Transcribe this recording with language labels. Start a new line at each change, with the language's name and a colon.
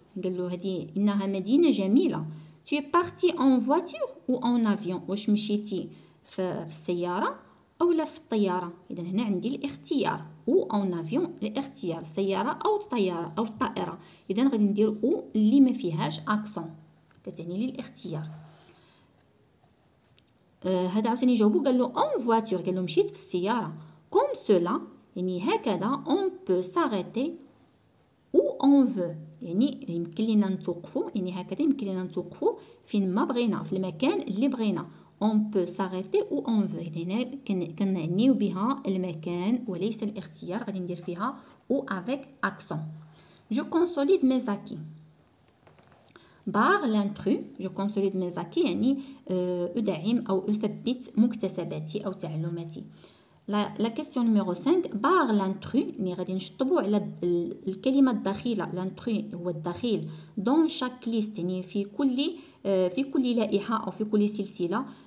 Arabic: قال له هذه إنها مدينة جميلة.
French: Tu es parti en voiture ou en avion.
Arabic: واش مشيتي في السيارة أو لا في الطيارة. إذا هنا عندي الاختيار او
French: en avion،
Arabic: الاختيار السيارة أو الطيارة أو الطائرة. إذا غادي ندير او اللي ما فيهاش اكسون كتعني لي الاختيار. هذا عاوتاني جاوبو قال له
French: en voiture،
Arabic: قال له مشيت في السيارة.
French: comme cela،
Arabic: يعني هكذا.
French: on peut s'arrêter ou on veut،
Arabic: يعني يمكن لينا نتوقفوا، يعني هكذا يمكن لينا نتوقفوا فين ما بغينا في المكان اللي بغينا.
French: on peut s'arrêter ou on veut.
Arabic: هنا كنعنيو بها المكان وليس الاختيار. غادي ندير فيها ou
French: avec accent. je consolide mes acquis par l'intrus. je consolide mes acquis
Arabic: يعني أدعم أو أثبت مكتسباتي أو تعلماتي. لا كيسيون نيميرو 5 باغ لانترو يعني غادي نشطبوا على الكلمه الدخيله. لانترو هو الدخيل دون شاك ليست يعني في كل لائحه او في كل سلسله.